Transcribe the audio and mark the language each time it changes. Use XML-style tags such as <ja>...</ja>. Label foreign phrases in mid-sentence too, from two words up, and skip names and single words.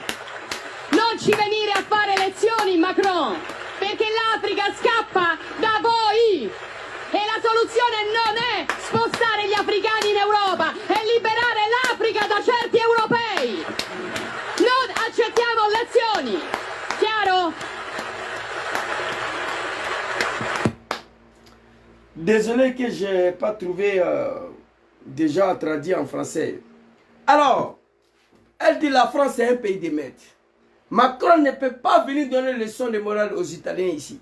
<it>Non ci venire a fare lezioni, Macron, perché l'Africa scappa da voi e la soluzione non è spostare gli africani in Europa, è liberare l'Africa da certi europei. Non accettiamo lezioni. Chiaro?</it> <fr>Désolé que je n'ai pas trouvé déjà traduit en français. Alors, elle dit la France est un pays de maîtres. Macron ne peut pas venir donner des leçons de morale aux Italiens ici.</fr>